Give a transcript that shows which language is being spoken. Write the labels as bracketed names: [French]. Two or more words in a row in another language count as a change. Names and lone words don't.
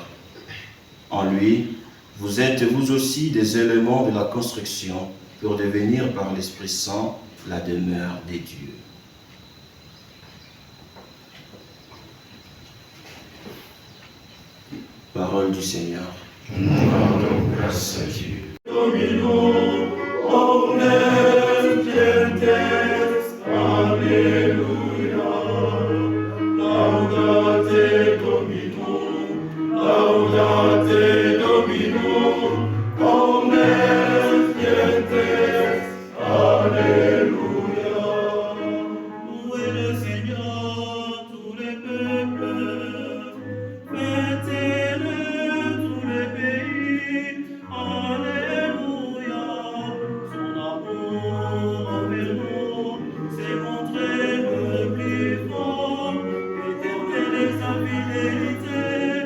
[French] En lui, vous êtes vous aussi des éléments de la construction pour devenir par l'Esprit Saint la demeure des dieux. Parole du Seigneur. Nous rendons grâce à Dieu. [Latin] Dominum, omnes gentes, Alléluia. Laudate Dominum, laudate Dominum, omnes gentes, [French] Alléluia. Louez le Seigneur, tous les peuples, fêtez-le, tous les pays. Alléluia. Son amour envers nous s'est montré le plus fort, éternel est sa fidélité.